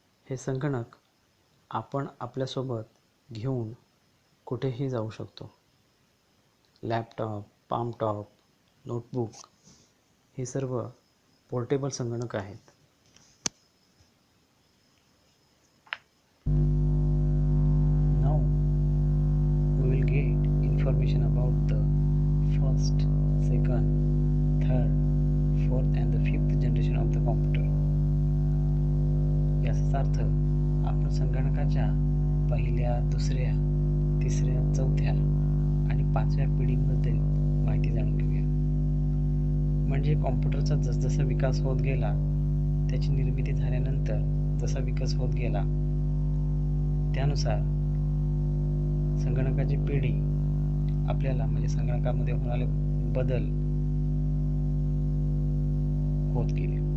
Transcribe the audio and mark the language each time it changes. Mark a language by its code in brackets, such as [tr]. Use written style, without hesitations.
[mr] हे संगणक आपण आपल्यासोबत घेऊन कुठेही जाऊ शकतो. लॅपटॉप, पामटॉप, नोटबुक हे सर्व पोर्टेबल संगणक आहेत. [en] Now we will get information about the first, second, third, fourth and the fifth generation of the computer. [mr] याचा अर्थ आपण संगणकाच्या पहिल्या, दुसऱ्या, तिसऱ्या, चौथ्या आणि पाचव्या पिढीबद्दल माहिती जाणून घेऊया. म्हणजे कॉम्प्युटरचा जसजसा विकास होत गेला, त्याची निर्मिती झाल्यानंतर जसा विकास होत गेला त्यानुसार संगणकाची पिढी आपल्याला म्हणजे संगणकामध्ये होणारे बदल होत गेले.